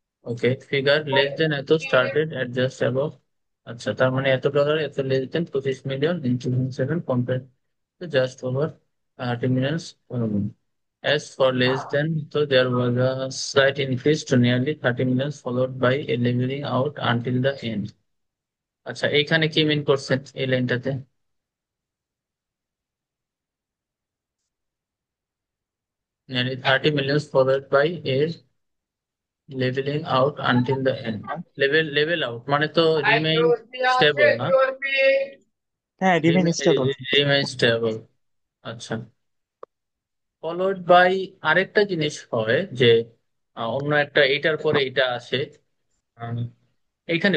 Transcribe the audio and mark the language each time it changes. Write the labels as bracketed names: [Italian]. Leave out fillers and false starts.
[English] okay, figure less than it started at just above, [Bangla] আচ্ছা তার মানে [English] $এত, it less than 25 million in 2007 compare to just over 30 million. As for less than, so there was a slight increase to nearly 30 million followed by a leveling out until the end. [Bangla] আচ্ছা, এইখানে কি মিন করছেন এই লাইনটাতে? [English] Nearly 30 million followed by a leveling out until the end. [Bangla] Level out মানে তো remain stable না? হ্যাঁ, remain stable. Remain stable, আচ্ছা। ফলোড বাই আরেকটা জিনিস হয় যে অন্য একটা এটার পরে এটা আসে, আহ, এইখানে